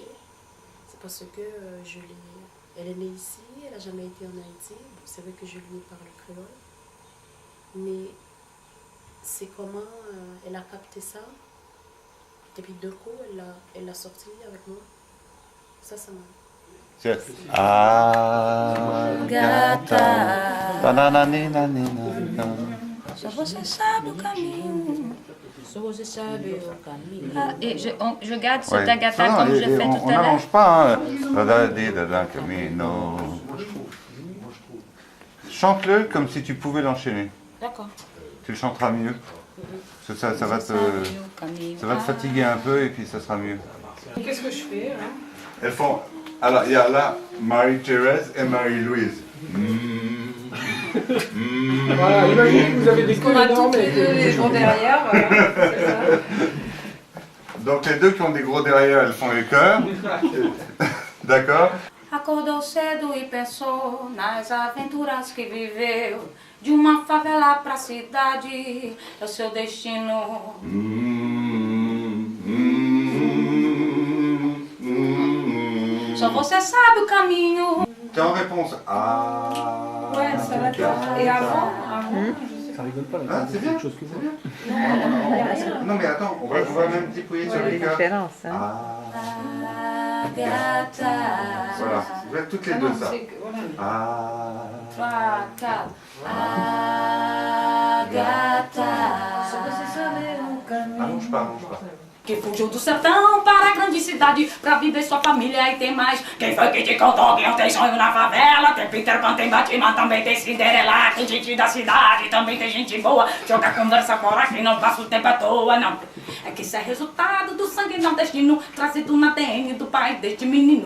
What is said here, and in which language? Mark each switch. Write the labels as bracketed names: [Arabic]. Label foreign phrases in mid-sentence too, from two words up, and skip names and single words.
[French] C'est parce que elle est née ici, elle n'a jamais été en Haïti. Bon, c'est vrai que je lui parle créole. Mais c'est comment elle a capté ça. Et puis d'un coup, elle l'a sorti avec moi. Ça m'a... [Portuguese] Ah, gata. Só você sabe o caminho. Só você sabe o caminho. [French] Ah, et je garde ce tagata comme je fais tout à l'heure. On n'arrange pas. Chante-le comme si tu pouvais l'enchaîner. D'accord. Tu le chanteras mieux. Parce que ça va te fatiguer un peu et puis ça sera mieux. Qu'est-ce que je fais hein? Elles font. Alors, il y a là Marie-Thérèse et Marie-Louise. Voilà, imaginez que vous avez des queues énormes et les gros derrière. Voilà, c'est ça. Donc les deux qui ont des gros derrière, elles font les chœurs. D'accord? [Portuguese] Acordou cedo e pensou nas aventuras que viveu. De uma favela pra cidade, é o seu destino. Só você sabe o caminho. [French] T'es en réponse. Ah. Ouais, ça va bien. Et avant ça rigole pas, hein, c'est bien. Chose que vous. Non mais attends, on va même déployer sur les chœurs. Différence, hein. Voilà, vous faites toutes les deux ça. Allonge pas. [Portuguese] Que fugiu do sertão para a grande cidade pra viver sua família e tem mais. Quem foi que te contou que não tem sonho na favela? Tem Peter Pan, tem Batman, também tem Cinderela. Tem gente da cidade, também tem gente boa. Joga conversa fora que não passa o tempo à toa, não. É que isso é resultado do sangue nordestino, trazido na ADN do pai deste menino.